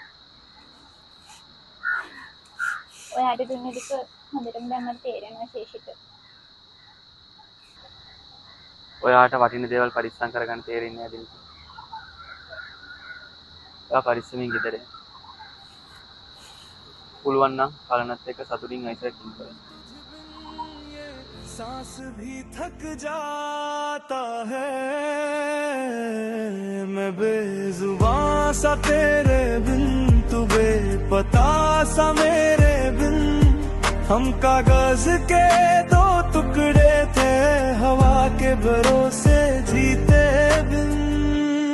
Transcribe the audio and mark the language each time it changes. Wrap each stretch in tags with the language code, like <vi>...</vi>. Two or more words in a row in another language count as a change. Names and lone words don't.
<si>ඔයාට දුන්නේ දෙක හොඳටම දැන් මට තේරෙනවා ශේෂිත. ඔයාට වටින දේවල් පරිස්සම් කරගන්න තේරෙන්නේ නැද්ද ඉතින්? ඔයා පරිස්සමින් ගෙදර එන්න. පුළුවන් නම් කලනත් එක්ක සතුටින් අයිසර් කින් කරන්න.</si> <hi>सांस भी थक जाता है मैं बेजुबां सा तेरे बिन तू बेपता सा मेरे बिन हम कागज के दो टुकड़े थे हवा के भरोसे जीते बिन</hi>